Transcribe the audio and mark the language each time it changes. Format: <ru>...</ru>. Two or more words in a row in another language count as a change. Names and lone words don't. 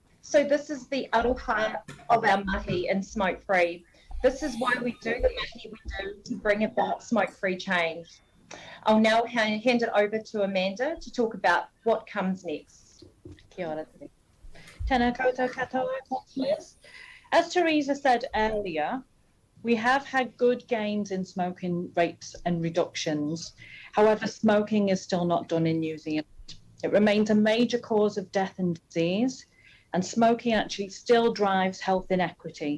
<en>So this is the aroha of our mahi in smoke-free. This is why we do the mahi we do, to bring about smoke-free change. I'll now hand it over to Amanda to talk about what comes next.</en> <mi>Kia ora. Tēnā koutou katoa,</mi> <en>councillors. As Teresa said earlier, we have had good gains in smoking rates and reductions. However, smoking is still not done in New Zealand. It remains a major cause of death and disease, and smoking actually still drives health inequity.</en>